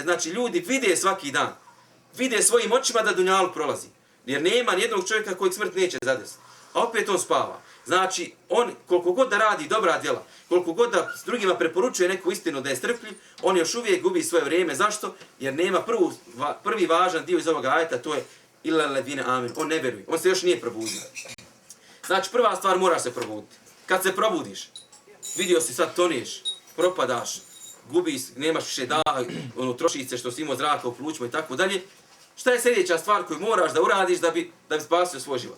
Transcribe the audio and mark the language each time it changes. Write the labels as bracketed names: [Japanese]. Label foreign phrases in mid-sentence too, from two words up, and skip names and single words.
[Bosnian] Znači, ljudi vide svaki dan. Vide svojim očima da dunjaluk prolazi. Jer nema nijednog čovjeka kojeg smrt neće zadesiti. A opet on spava. Znači, on koliko god da radi dobra djela, koliko god da s drugima preporučuje neku istinu da je strpljiv, on još uvijek gubi svoje vrijeme. Zašto? Jer nema prvi važan dio iz ovoga ajeta, to je [Arabic] إلا الذين آمنوا. [Bosnian] On ne vjeruje. On se još nije probudio. Znači, prva stvar, moraš se probuditi. Kad se probudiš, vidio si sad toneš, propadaš, gubiš, nemaš više daha, trošiš se što si imao zraka u plućima i tako dalje. Šta je sljedeća stvar koju moraš da uradiš da bi spasio svoj život?